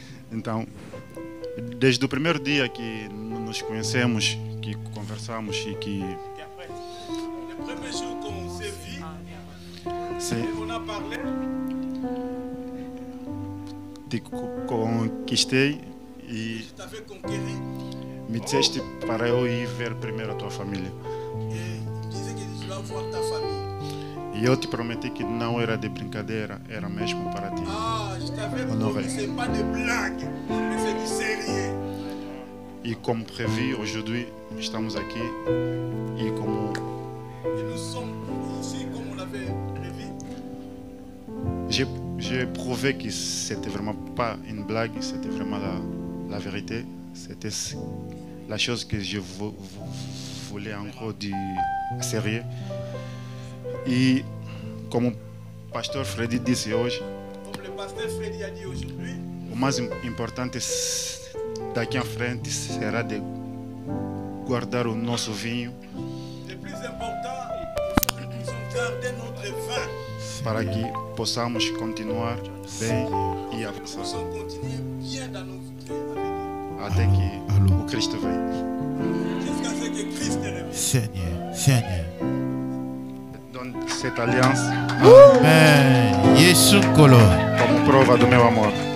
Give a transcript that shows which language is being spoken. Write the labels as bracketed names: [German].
[Portuguese] Então, desde o primeiro dia que nos conhecemos, que conversamos e que... [French] Le premier jour qu'on s'est vu, on a parlé. [Portuguese] Te conquistei e [French] je t'avais conquéri. [Portuguese] Me disseste para eu ir ver primeiro a tua família. [French] Et disais que tu dois voir ta famille. [Portuguese] E eu te prometi que não era de brincadeira, era mesmo para ti. [French] Ah, je t'avais Honoré. promis, c'est pas de blague, mais c'est du sérieux. [Portuguese] E como previ, [French] aujourd'hui, [Portuguese] estamos aqui. E como [French] Et nous sommes ici comme on l'avait prévu. j'ai prouvé que c'était vraiment pas une blague, c'était vraiment la vérité. C'était la chose que je voulais encore du sérieux. [Portuguese] E como o pastor Freddy disse hoje, [French] Comme le pasteur Freddy a dit aujourd'hui, [Portuguese] o mais importante daqui à frente será de guardar o nosso vinho [French] le plus important, il faut que nous puissions garder notre vin. [Portuguese] para que possamos continuar bem e [French] Nous [Portuguese] avançar [French] puissions continuer bien dans nos vies à venir. [Portuguese] até que o Cristo venha. [French] Jusqu'à ce que Christ revienne. Seigneur, Seigneur. Dans cette alliance, Amen. Yesu Kolo. [Portuguese] como prova do meu amor.